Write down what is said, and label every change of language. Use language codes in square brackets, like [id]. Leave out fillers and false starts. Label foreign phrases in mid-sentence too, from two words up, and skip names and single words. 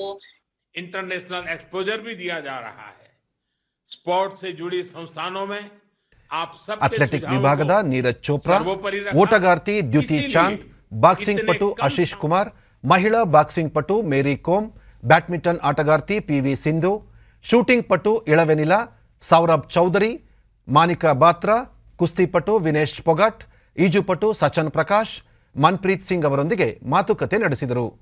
[en] international exposure [hi] भी दिया जा रहा है. स्पोर्ट्स से जुड़ी संस्थानों में आप सब [kn] ಅಥ್ಲೆಟಿಕ್ ವಿಭಾಗದ ನೀರಜ್ ಚೋಪ್ರಾ, ಓಟಗಾರ್ತಿ ದ್ಯುತಿ ಚಾಂದ್, ಬಾಕ್ಸಿಂಗ್ ಪಟು ಆಶೀಶ್ ಕುಮಾರ್, ಮಹಿಳಾ ಬಾಕ್ಸಿಂಗ್ ಪಟು ಮೇರಿ ಕೋಮ್, ಬ್ಯಾಡ್ಮಿಂಟನ್ ಆಟಗಾರ್ತಿ ಪಿವಿ ಸಿಂಧು, ಶೂಟಿಂಗ್ ಪಟು ಇಳವೆನಿಲಾ, ಸೌರಭ್ ಚೌಧರಿ, ಮಾನಿಕಾ ಬಾತ್ರಾ, ಕುಸ್ತಿಪಟು ವಿನೇಶ್ ಪೊಗಾಟ್, ಈಜುಪಟು ಸಚನ್ ಪ್ರಕಾಶ್, ಮನ್ಪ್ರೀತ್ ಸಿಂಗ್ ಅವರೊಂದಿಗೆ ಮಾತುಕತೆ ನಡೆಸಿದರು.